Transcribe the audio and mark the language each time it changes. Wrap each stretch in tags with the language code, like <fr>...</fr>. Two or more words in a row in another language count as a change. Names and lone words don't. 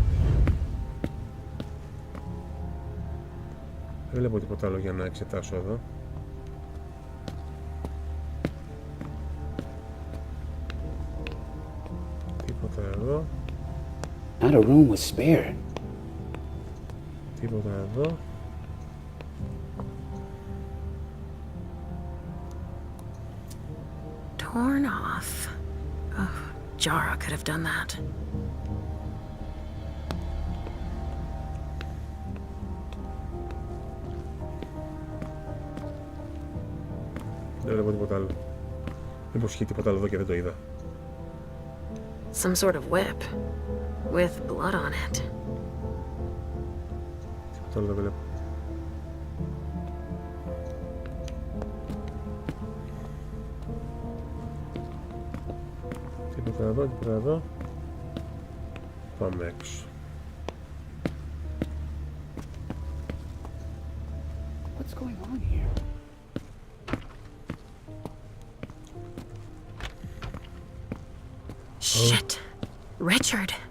<el>Δεν βλέπω τίποτα άλλο για να εξετάσω εδώ. Τίποτα εδώ.</el> <en>Not a room was spared.</en> <el>Τίποτα εδώ.</el> <en>Torn off. Oh, Jara could have done that.</en> <el>Δεν βλέπω τίποτα άλλο. Μήπως είχε τίποτα άλλο εδώ και δεν το είδα.</el> <en>Some sort of whip. With blood on it.</en> <el>Τίποτα άλλο δεν βλέπω. Τίποτα εδώ, τίποτα εδώ. Πάμε έξω.</el> <en>What's going on here? Shit. Richard.</en>